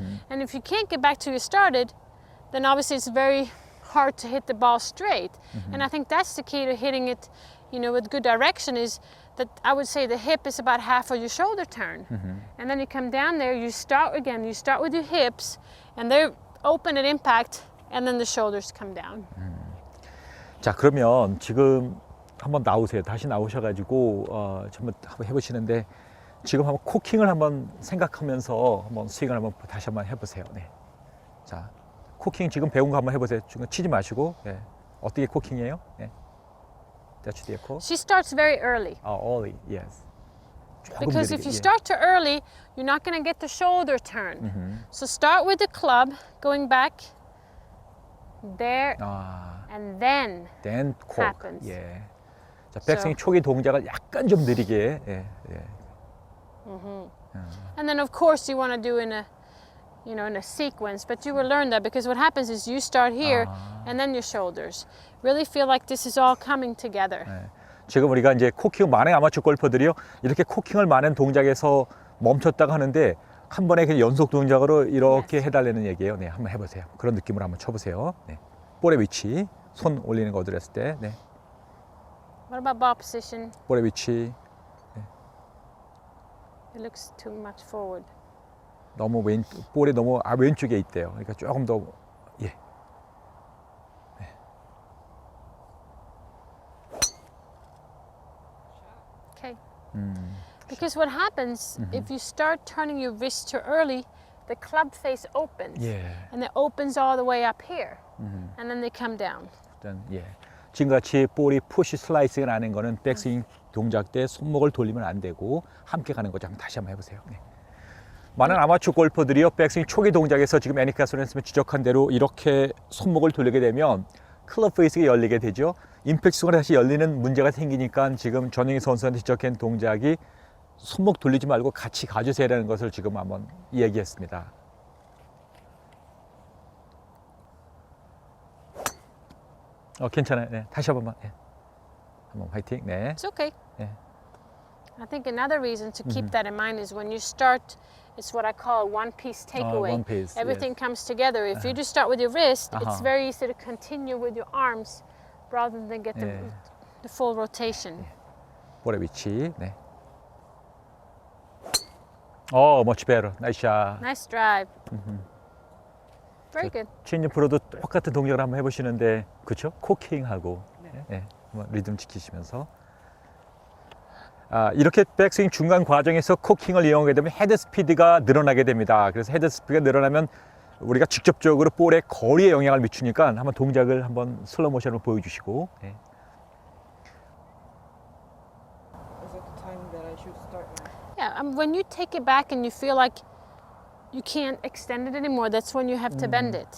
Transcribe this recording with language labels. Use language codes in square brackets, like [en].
[en] And if you can't get back to where you started, then obviously it's very hard to hit the ball straight. And I think that's the key to hitting it, with good direction, is that I would say the hip is about half of your shoulder turn. And then you come down there, you start with your hips, and they're open at impact, and then the shoulders come down. [ko] 자, 그러면 지금 한번 나오세요. 다시 나오셔가지고 한번 해보시는데, 지금 한번 코킹을 한번 생각하면서 한번 스윙을 한번 다시 한번 해보세요. 네. 자, 코킹 지금 배운 거 한번 해보세요. 지금 치지 마시고. 네. 어떻게 코킹이에요? 네. [en] That's the call. She starts very early. Early, yes. Because if you start too early, you're not going to get the shoulder turn. So start with the club, going back there, and then cork. happens. [ko] 예. 자, 백스윙 초기 동작을 약간 좀 느리게. 예, 예. [en] And then of course you want to do in a sequence, but you will learn that because what happens is you start here and then your shoulders. Really feel like this is all coming together. [ko] 네. 지금 우리가 이제 코킹 많은 아마추어 골퍼들이요, 이렇게 코킹을 많은 동작에서 멈췄다가 하는데 한 번에 그냥 연속 동작으로 이렇게 해달라는 얘기예요. 네, 한번 해보세요. 그런 느낌으로 한번 쳐보세요. 네. 볼의 위치, 손 올리는 거 어디랬을 때. 네. [en] What about ball position? [ko] 볼의 위치. 네. [en] It looks too much forward. [ko] 너무 볼이 너무 왼쪽에 있대요. 그러니까 조금 더, 예. 네. [en] Okay. Because what happens if you start turning your wrist too early, the club face opens, and it opens all the way up here, and then they come down. [ko] 일단, 예. 지금같이 볼이 푸시 슬라이스가 나는 거는 백스윙 동작 때 손목을 돌리면 안 되고 함께 가는 거죠. 다시 한번 해보세요. 네. 많은 아마추어 골퍼들이요, 백스윙 초기 동작에서 지금 애니카 소렌스가 지적한 대로 이렇게 손목을 돌리게 되면 클럽 페이스가 열리게 되죠. 임팩트 순간에 다시 열리는 문제가 생기니까 지금 전영희 선수한테 지적한 동작이 손목 돌리지 말고 같이 가주세요라는 것을 지금 한번 이야기했습니다. 괜찮아요. 네, 다시 한 번만. 네. 한번 화이팅. 네. [en] It's okay. [ko] 네. [en] I think another reason to keep that in mind is when you start, it's what I call one-piece takeaway. one piece, Everything yes. comes together. If you just start with your wrist, it's very easy to continue with your arms rather than get the full rotation. [ko] 볼의 위치. 네. [en] much better. Nice shot. Nice drive. Very good. [ko] 최인준 프로도 똑같은 동작을 한번 해보시는데, 그렇죠? 코킹하고 한번 리듬 지키시면서. 이렇게 백스윙 중간 과정에서 코킹을 이용하게 되면 헤드 스피드가 늘어나게 됩니다. 그래서 헤드 스피드가 늘어나면 우리가 직접적으로 볼의 거리에 영향을 미치니까 한번 동작을 한번 슬로우 모션으로 보여주시고. [en] Is it the time that I should start now? Yeah, when you take it back and you feel like you can't extend it anymore, that's when you have to bend it.